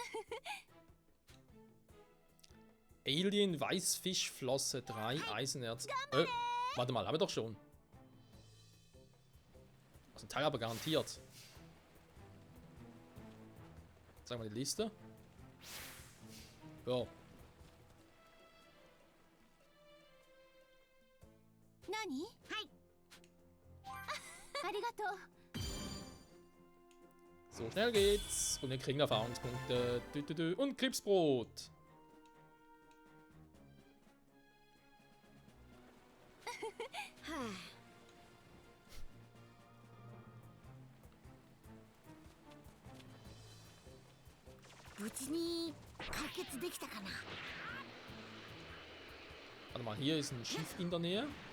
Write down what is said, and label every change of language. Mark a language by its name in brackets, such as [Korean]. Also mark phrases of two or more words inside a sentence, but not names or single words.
[German] Alien, Weißfischflosse, 3 Eisenerz. Warte mal, haben wir doch schon. Also ein Teil aber garantiert. Sagen wir die Liste. Ja. [Japanese] 何？はい。ありがとう。 [German] So schnell geht's. Und wir kriegen Erfahrungspunkte. Und Klipsbrot. はあ [Japanese] 無事に解決できたかな。 [German] Warte mal, hier ist ein Schiff in der Nähe.